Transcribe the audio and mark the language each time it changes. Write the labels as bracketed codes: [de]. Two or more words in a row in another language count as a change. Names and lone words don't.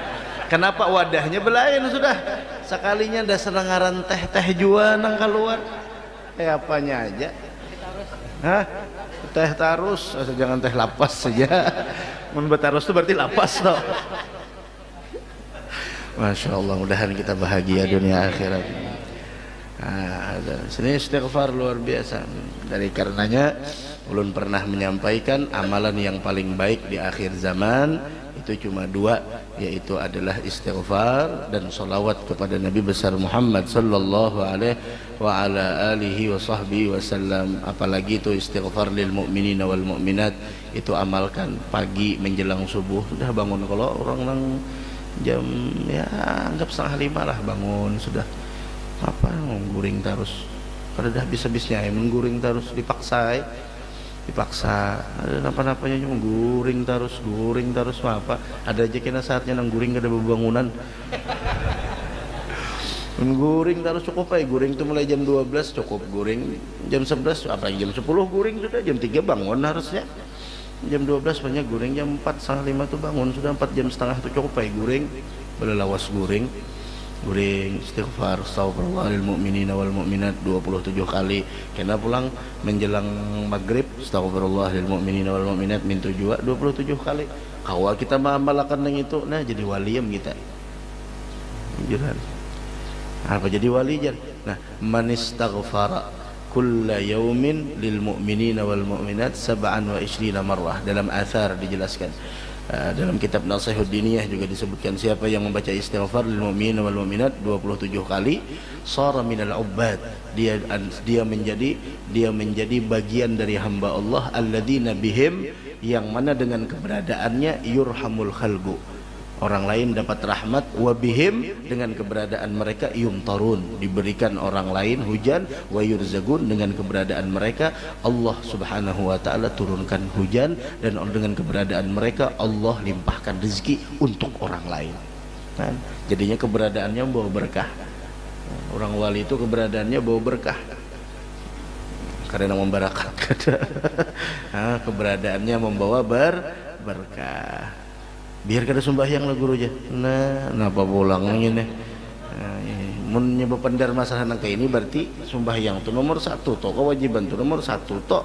[bjn] Kenapa wadahnya belain sudah sekalinya dasar ngaran teh jua nang keluar apanya aja. Hah? Teh tarus, jangan teh lapas saja. Mun betarus itu berarti lapas toh. [ar] Masya Allah, [bjn] mudahan kita bahagia dunia akhirat. Sini istighfar luar biasa. Dari karenanya ulun pernah menyampaikan amalan yang paling baik di akhir zaman itu cuma dua, yaitu adalah istighfar dan salawat kepada Nabi besar Muhammad [ar] صلى الله عليه و على آله و صحبه وسلم. [bjn] Apalagi itu istighfar [ar] للمؤمنين والمؤمنات, [bjn] itu amalkan pagi menjelang subuh. Sudah bangun, kalau orang nang jam ya anggap 4:30 lah bangun, sudah apa guring terus kada dah habis-habisnya mengguring terus dipaksa ada apa-apanya cuma guring terus apa ada aja kena saatnya nang guring kada bebangunan. Guring terus cukup aja, guring itu mulai jam 12 cukup, guring jam 11 apa jam 10 guring sudah, jam 3 bangun harusnya, jam 12 banyak guring, jam 4 setengah 5 tuh bangun sudah, 4 jam setengah tuh cukup aja guring, belelawas guring istighfar [ar] أستغفر الله للمؤمنين والمؤمنات [bjn] 27 kali. Kena pulang menjelang maghrib [ar] أستغفر الله للمؤمنين والمؤمنات [bjn] mintu juga 27 kali. Kawal kita mamalakan yang itu, nah jadi waliyam kita. Jalan. Apa jadi wali jar? Nah, [ar] من استغفر كل يوم للمؤمنين والمؤمنات 27 مرة. [bjn] Dalam athar dijelaskan. Dalam kitab Nasihud Diniyah juga disebutkan siapa yang membaca istighfar [ar] للمؤمنين والمؤمنات [bjn] 27 kali sara [ar] من العباد, [bjn] dia menjadi bagian dari hamba Allah [ar] الذين بهم, [bjn] yang mana dengan keberadaannya [ar] يرحم الخلق, [bjn] orang lain dapat rahmat, [ar] وبهم, [bjn] dengan keberadaan mereka yumtarun, diberikan orang lain hujan, [ar] ويرزقون, [bjn] dengan keberadaan mereka Allah [ar] سبحانه وتعالى [bjn] turunkan hujan, dan dengan keberadaan mereka Allah limpahkan rezeki untuk orang lain. Nah, jadinya keberadaannya membawa berkah. Orang wali itu keberadaannya bawa berkah karena membarakat. Keberadaannya membawa berkah. Biar kada sembahyang lah guru aja. Nah, napa pulang ini? Mun nyoba pendar masalah nang kayak ini berarti sembahyang tuh nomor 1 toh, kewajiban tuh nomor 1 toh.